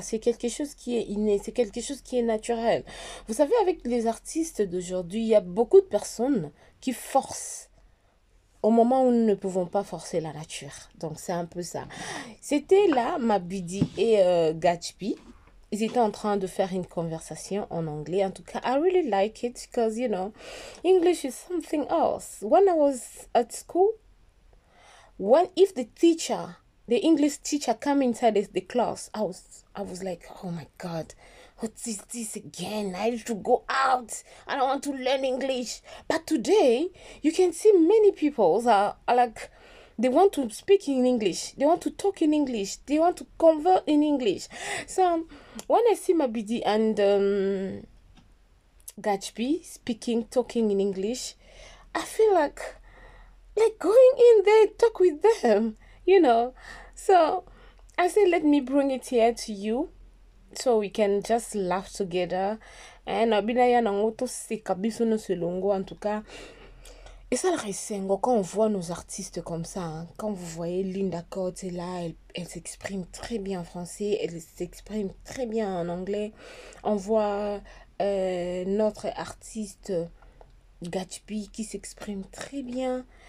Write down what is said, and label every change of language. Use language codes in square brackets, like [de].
[fr] C'est quelque chose qui est inné, c'est quelque chose qui est naturel. Vous savez, avec les artistes d'aujourd'hui, il y a beaucoup de personnes qui forcent au moment où nous ne pouvons pas forcer la nature. Donc, c'est un peu ça. C'était là, Mabidi et Gatsby. Ils étaient en train de faire une conversation en anglais. En tout cas, [en] I really like it because, you know, English is something else. When I was at school, if the English teacher come inside the class, I was like, oh my God, what is this again? I need to go out. I don't want to learn English. But today, you can see many people are like, they want to speak in English. They want to talk in English. They want to convert in English. So when I see Mabidi and Gatsby talking in English, I feel like going in there, talk with them, you know. So I said, let me bring it here to you so we can just laugh together. And Abinaya Nangoto Sekabiso no Selongo, [fr] en tout cas. Et ça, le Ressengo, quand on voit nos artistes comme ça, hein, quand vous voyez Linda Cote est là, elle s'exprime très bien en français, elle s'exprime très bien en anglais. On voit notre artiste Gatsby qui s'exprime très bien.